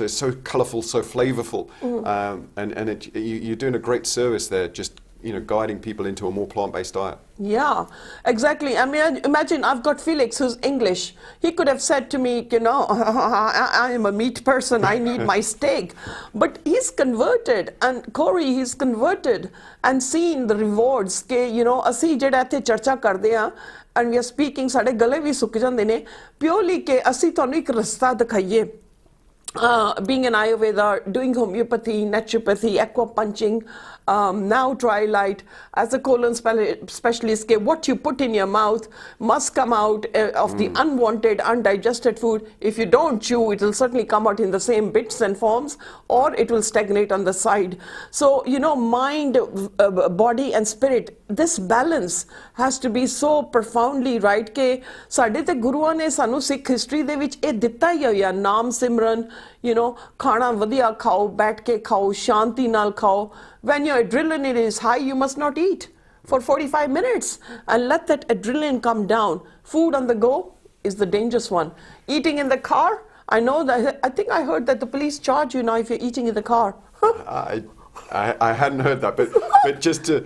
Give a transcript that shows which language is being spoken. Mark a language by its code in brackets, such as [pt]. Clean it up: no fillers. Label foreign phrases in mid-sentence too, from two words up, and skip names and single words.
[en] So it's so colourful, so flavourful, and you're doing a great service there, just guiding people into a more plant-based diet. Yeah, exactly. I mean, imagine I've got Felix who's English. He could have said to me, I am a meat person, I need my steak. But he's converted, and Corey, he's converted and seen the rewards. [pa] ਅਸੀਂ ਜਿਹੜਾ ਇੱਥੇ ਚਰਚਾ ਕਰਦੇ ਹਾਂ [en] and we are speaking, [pa] ਸਾਡੇ ਗਲੇ ਵੀ ਸੁੱਕ ਜਾਂਦੇ ਨੇ purely ਕਿ ਅਸੀਂ ਤੁਹਾਨੂੰ ਇੱਕ ਰਸਤਾ ਦਿਖਾਈਏ. [en] Being an Ayurveda, doing homeopathy, naturopathy, acupuncture, now Trilight, as a colon specialist, what you put in your mouth must come out of the unwanted, undigested food. If you don't chew, it will certainly come out in the same bits and forms, or it will stagnate on the side. So, mind, body and spirit, this balance has to be so profoundly right [pa] ਕਿ ਸਾਡੇ ਤੇ ਗੁਰੂਆਂ ਨੇ ਸਾਨੂੰ ਸਿੱਖ ਹਿਸਟਰੀ ਦੇ ਵਿੱਚ ਇਹ ਦਿੱਤਾ ਹੀ ਹੋਇਆ ਨਾਮ ਸਿਮਰਨ, ਖਾਣਾ ਵਧੀਆ ਖਾਓ, ਬੈਠ ਕੇ ਖਾਓ, ਸ਼ਾਂਤੀ ਨਾਲ ਖਾਓ. [en] When your adrenaline is high, you must not eat for 45 minutes and let that adrenaline come down. Food on the go is the dangerous one. Eating in the car, I think I heard that the police charge you now if you're eating in the car. I hadn't heard that, but just to...